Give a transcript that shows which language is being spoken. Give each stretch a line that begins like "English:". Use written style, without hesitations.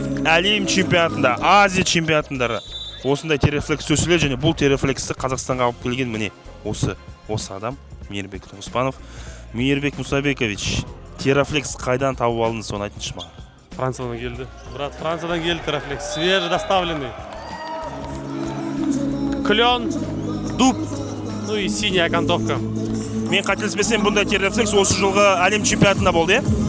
Kazakh: Әлем чемпионатында, Азия чемпионатындары осындай Терафлекс төселеді, және бұл Терафлексті Қазақстанға алып келген міне осы адам Мейірбек Нұрғоспанов. Мейірбек Мұсабекович, Терафлекс қайдан тауып алдыңыз, соны айтыңызшы маған. Франциядан келді. Брат, Франциядан келді Терафлекс.
Russian: Свежий, доставленный. Клен, дуб, ну и синяя окантовка.
Kazakh: Мен қателеспесем, бұндай Терафлекс осы жылғы әлем чемпионатында болды,